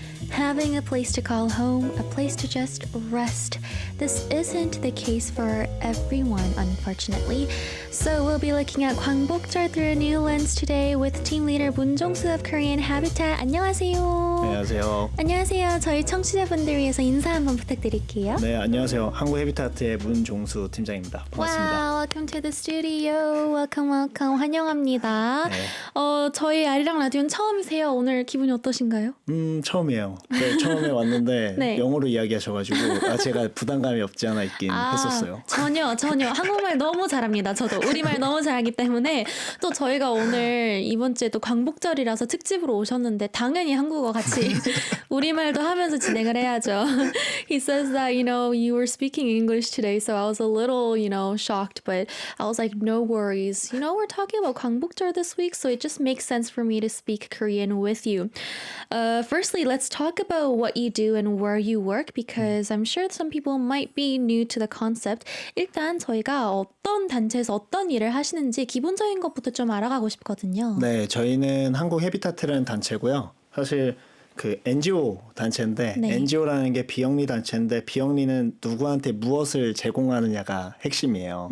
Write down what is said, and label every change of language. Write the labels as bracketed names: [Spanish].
[English] Having a place to call home, a place to just rest. This isn't the case for everyone, unfortunately. So we'll be looking at 광복절 through a new lens today with team leader 문종수 of Korean Habitat. [Korean] 안녕하세요. 안녕하세요. 안녕하세요. 저희 청취자분들 위해서 인사 한번 부탁드릴게요. 네, 안녕하세요. 한국 헤비타트의 문종수 팀장입니다. 반갑습니다. Wow, welcome to the studio. Welcome, welcome. 환영합니다. 네. 저희 아리랑 라디오는 처음이세요. 오늘 기분이 어떠신가요? 처음이에요. 네, 처음에 왔는데 네. 영어로 이야기하셔가지고 제가 부담감이 없지 않아 있긴 했었어요. 전혀 한국말 너무 잘합니다. 저도 우리말 너무 잘하기 때문에 또 저희가 오늘 이번 주에 또 광복절이라서 특집으로 오셨는데 당연히 한국어 같이 우리말도 하면서 진행을 해야죠. [English] He says that you were speaking English today, so I was a little shocked, but I was like, no worries. We're talking about 광복절 this week, so it just makes sense for me to speak Korean with you. Firstly, let's talk about what you do and where you work, because I'm sure some people might be new to the concept. [Korean] 일단 저희가 어떤 단체에서 어떤 일을 하시는지 기본적인 것부터 좀 알아가고 싶거든요. 네, 저희는 한국 헤비타트라는 단체고요. 사실 그 NGO 단체인데 네. NGO라는 게 비영리 단체인데 비영리는 누구한테 무엇을 제공하느냐가 핵심이에요.